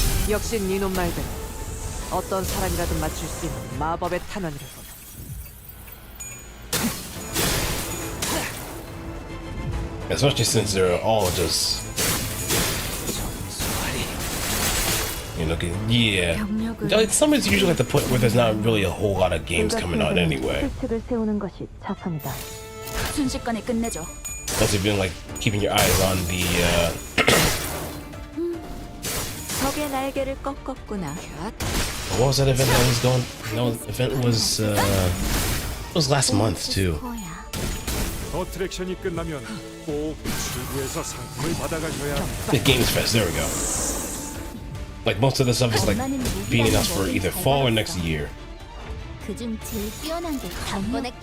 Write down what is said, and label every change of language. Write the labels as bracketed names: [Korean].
[Korean] 역시 니놈 말대로 어떤 사람이라도 맞출 수 있는 마법의 탄환이라고. [English] Especially since they're all just, you know, yeah. Like, summer's usually at the point where there's not really a whole lot of games coming out anyway. [Korean] 실책을 세우는 것이 자선이다. 순식간에 끝내죠. [English] Unless you've been like keeping your eyes on the. [Korean] 적의 날개를 꺾었구나. [English] What was that event that was going? No, the event was. It was last month too. [Korean] 어트랙션이 끝나면 꼭 출구에서 상품을 받아가셔야 합니다. [English] The Games Fest. There we go. Like most of the stuff is like being announced for either fall or next year. [Korean] 그중 제일 뛰어난 게 단번에